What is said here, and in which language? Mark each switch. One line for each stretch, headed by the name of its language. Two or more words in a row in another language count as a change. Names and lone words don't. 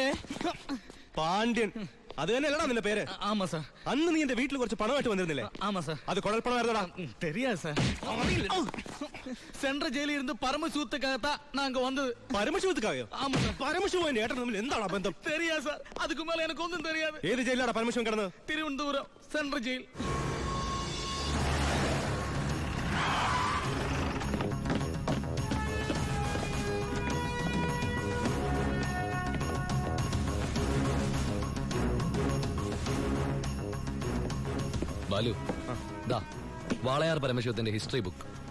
Malayalam: പാണ്ഡ്യൻ, അത് തന്നെയല്ലടാ നിന്റെ പേര്?
Tamil: ஆமா சார்.
Malayalam: അന്ന് നീ എന്റെ വീട്ടിൽ കുറച്ച് പണമായിട്ട് വന്നിരുന്നില്ലേ?
Tamil: ஆமா சார்.
Malayalam: അത് കുഴൽപ്പണമായിരുന്നടാ.
Tamil: தெரியாது சார். சென்ற ஜெயில இருந்து பரமசிவத்துக்காகத்தான் நாங்க வந்தது.
Malayalam: പരമശിവത്തുക്കായോ?
Tamil: ஆமா சார்.
Malayalam: പരമശിവൻ ഏട്ടൻ തമ്മിൽ എന്താണ് ബന്ധം?
Tamil: தெரியாது சார். அதுக்கு மேல எனக்கு ஒன்றும் தெரியாது.
Malayalam: ഏത് ജയിലാടാ പരമശിവൻ കിടന്നത്?
Tamil: திருவனந்தபுரம் சென்ட்ரல் ஜெயில்.
Malayalam: ബാലു, ദാ വാളയാർ പരമശിവത്തിന്റെ
English: history book.